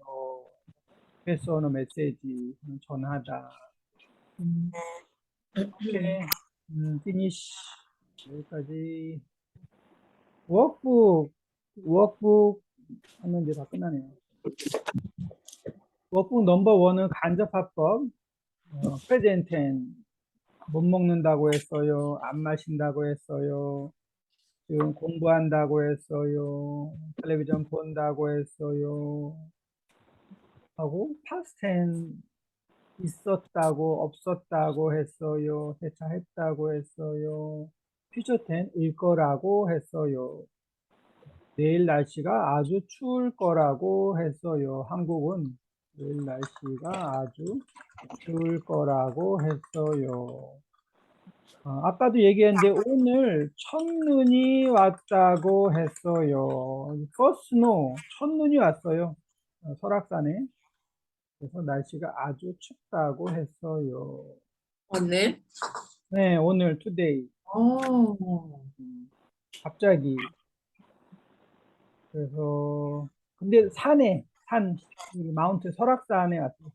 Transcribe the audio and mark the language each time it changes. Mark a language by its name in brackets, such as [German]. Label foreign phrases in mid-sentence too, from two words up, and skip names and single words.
[English] pass on a message [Korean] 전하다. [English] Okay. Finish. [Korean] 여기까지. 워크북 하면 이제 다 끝나네요. 워크북 넘버 1은 간접합법. [English] present tense [Korean] 못 먹는다고 했어요. 안 마신다고 했어요. 지금 공부한다고 했어요. 텔레비전 본다고 했어요. 하고 [English] past tense [Korean] 있었다고 없었다고 했어요. 세차했다고 했어요. [English] future tense [Korean] 일 거라고 했어요. 내일 날씨가 아주 추울 거라고 했어요. 한국은 내일 날씨가 아주 추울 거라고 했어요. 아까도 얘기했는데 오늘 첫눈이 왔다고 했어요. [English] First snow, [Korean] 첫눈이 왔어요. 설악산에. 그래서 날씨가 아주 춥다고 했어요. 오늘? 네, 오늘 today. 갑자기. 그래서 근데 산에 마운트 설악산에 왔어요.